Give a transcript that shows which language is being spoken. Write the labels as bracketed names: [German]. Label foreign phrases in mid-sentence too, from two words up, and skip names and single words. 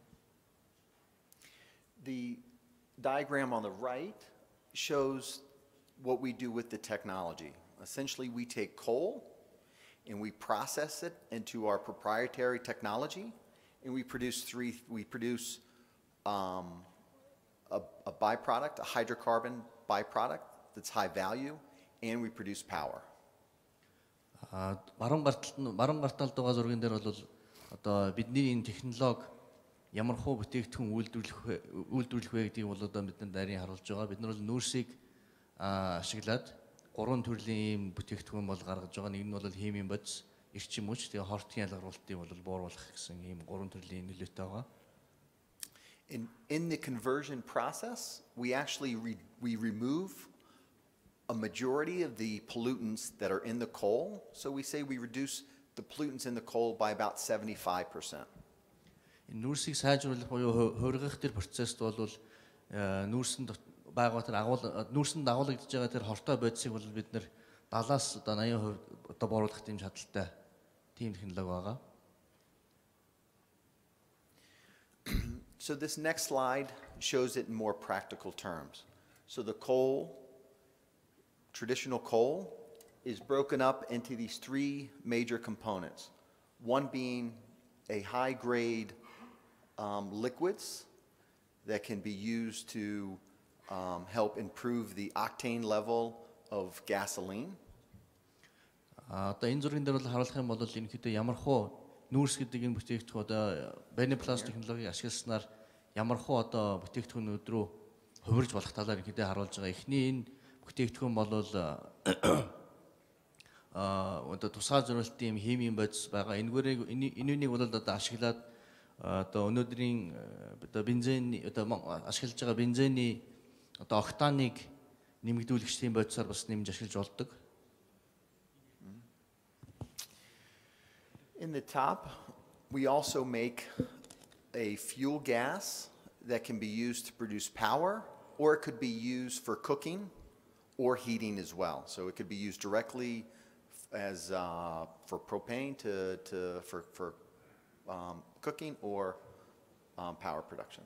[English] The diagram on the right shows what we do with the technology. Essentially, we take coal and we process it into our proprietary technology, and we produce a byproduct, a hydrocarbon byproduct that's high value, and we produce power. [Mongolian] Баруун гарталд байгаа зургийн дээр бол одоо бидний энэ технологи ямар хуу бүтээгдэхүүн үйлдвэрлэх вэ гэдгийг бол одоо бидэнд нарийн харуулж байгаа. Бид нар бол нүүрсийг ашиглаад гурван төрлийн бүтээгдэхүүн бол гаргаж байгаа. Нэг нь бол химийн бодис, эрчим хүч, тэгээ хортын ялгаруулалтыг бол бууруулах гэсэн ийм гурван төрлийн нөлөөтэй байгаа. [English] In the conversion process, we actually remove a majority of the pollutants that are in the coal. So we say we reduce the pollutants in the coal by about 75%. [Mongolian] Нүүрсийг сайжруулах буюу хөргөх тэр процессд бол нүүрсэнд дагуулгдж байгаа тэр хортой бодисыг бол бид нэр 70-аас одоо 80% одоо бууруулах тийм чадaltaй тийм технологи байгаа. [English] So this next slide shows it in more practical terms. So the coal, traditional coal, is broken up into these three major components. One being a high-grade liquids that can be used to help improve the octane level of gasoline. [Mongolian] Одоо энэ зургийн дээр бол харуулах юм бол ерөнхийдөө ямар хуу нүүрс гэдэг энэ бүтээгдэхүүн одоо Bini Plus технологиг ашигласнаар ямар хуу одоо бүтээгдэхүүнүүд рүү хувирж болох талаар ерөнхийдөө харуулж байгаа. Эхний энэ бүтээгдэхүүн бол одоо тусгай зорилтын юм химийн бодис байгаа. Энэнийг бол одоо ашиглаад одоо өнөөдрийн одоо бензин одоо ашиглаж байгаа бензиний одоо октаныг нэмэгдүүлэгчдийн бодисоор бас нэмж ашиглаж болдог. [English] In the top, we also make a fuel gas that can be used to produce power, or it could be used for cooking or heating as well. So it could be used directly as for propane for cooking or power production.